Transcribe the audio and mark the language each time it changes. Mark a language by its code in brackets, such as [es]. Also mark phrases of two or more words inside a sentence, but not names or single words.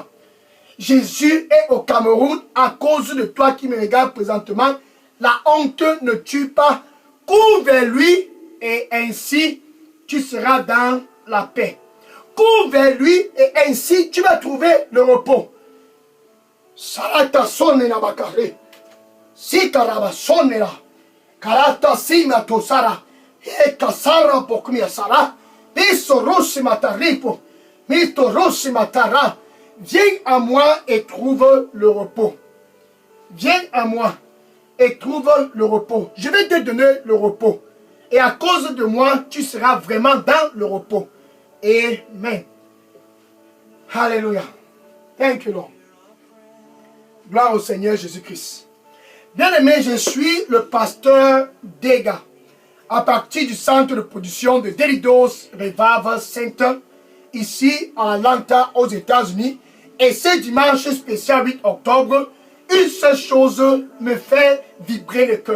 [fr] Jésus est au Cameroun à cause de toi qui me regarde présentement. La honte ne tue pas. Cours vers lui et ainsi tu seras dans la paix. Cours vers lui et ainsi tu vas trouver le repos. Sarata sonne na bakare. Si karaba sonne la. Karata sima tosara. E kasara pokmia sara. Piso rossi mataripo. Mito rossi matara. Viens à moi et trouve le repos. Viens à moi et trouve le repos. Je vais te donner le repos. Et à cause de moi, tu seras vraiment dans le repos. Amen. Alléluia. [en] Thank you, Lord. [fr] Gloire au Seigneur Jésus-Christ. Bien-aimé, je suis le pasteur Dega, à partir du centre de production de Delidos Revival Center, ici à Atlanta, aux États-Unis. Et ce dimanche spécial 8 octobre, une seule chose me fait vibrer le cœur.